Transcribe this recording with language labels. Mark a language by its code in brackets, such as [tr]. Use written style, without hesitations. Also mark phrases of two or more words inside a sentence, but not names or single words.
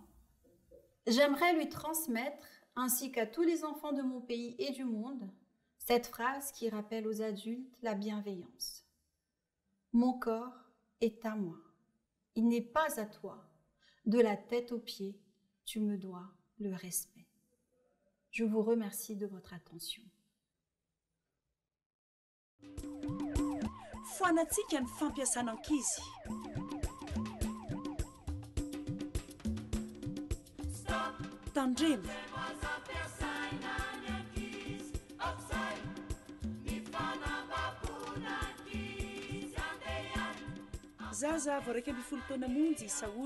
[fr] J'aimerais lui transmettre, ainsi qu'à tous les enfants de mon pays et du monde, cette phrase qui rappelle aux adultes la bienveillance. Mon corps est à moi. Il n'est pas à toi. De la tête aux pieds, tu me dois le respect. Je vous remercie de votre attention. [mg] Foanatsika ny fampiasana ankizy. Tandremo. Zaza vao 12 taona monjy Saoly.